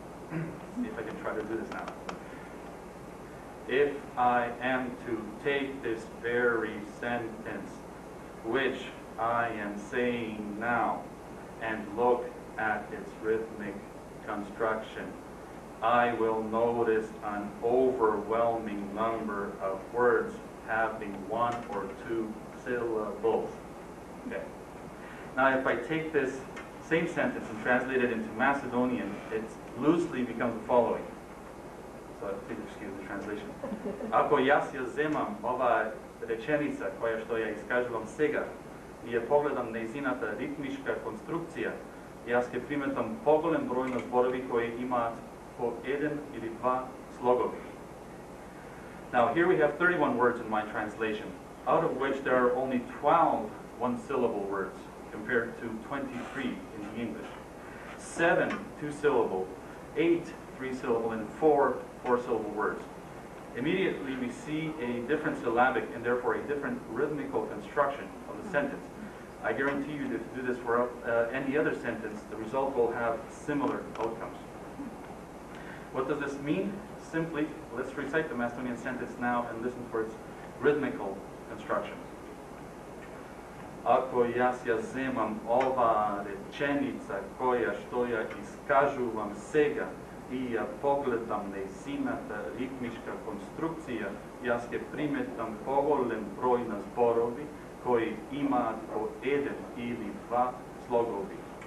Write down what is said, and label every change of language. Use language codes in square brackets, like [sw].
[en] See if I can try to do this now. If I am to take this very sentence, which I am saying now, and look at its rhythmic construction, I will notice an overwhelming number of words having 1 or 2 syllables. Okay. Now, if I take this same sentence and translate it into Macedonian, it loosely becomes the following. So please excuse the translation. [mk] Ako јас ја земам ова реченица која што ја искажувам сега и ја погледам нејзината ритмичка конструкција, јас ќе приметам поголем број на зборови кои имаат по 1 или 2 слогови. [en] Now here we have 31 words in my translation, out of which there are only 12 one-syllable words compared to 23 in the English. 7 2-syllable, 8 3-syllable, and 4 4-syllable words. Immediately we see a different syllabic and therefore a different rhythmical construction of the sentence. I guarantee you that if you do this for any other sentence, the result will have similar outcomes. What does this mean? Simply, let's recite the Macedonian sentence now and listen for its rhythmical construction. [mk] Ako јас ја земам ова реченица која што ја искажувам сега и ја погледам нејзината ритмичка конструкција, јас ќе приметам поголем број на зборови кои имаат по 1 или 2 слогови.